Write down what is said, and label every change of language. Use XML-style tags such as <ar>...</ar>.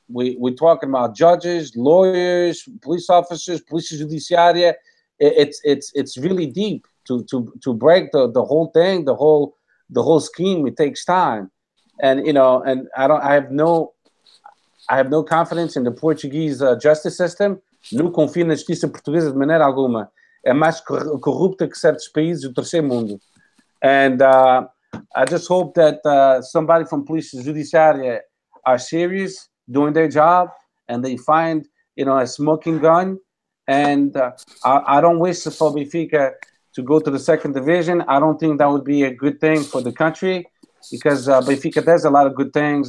<en>We're talking about judges, lawyers, police officers, police judiciaria. It's really deep to break the whole thing, the whole scheme. It takes time, and I have no confidence in the Portuguese justice system.</en> <pt>Não confio na justiça portuguesa de maneira alguma. É mais corrupta que certos países do terceiro mundo.</pt> <en>And I just hope that somebody from police judiciary are serious, doing their job, and they find a smoking gun. And I don't wish for Benfica to go to the second division. I don't think that would be a good thing for the country, because Benfica does a lot of good things.</en>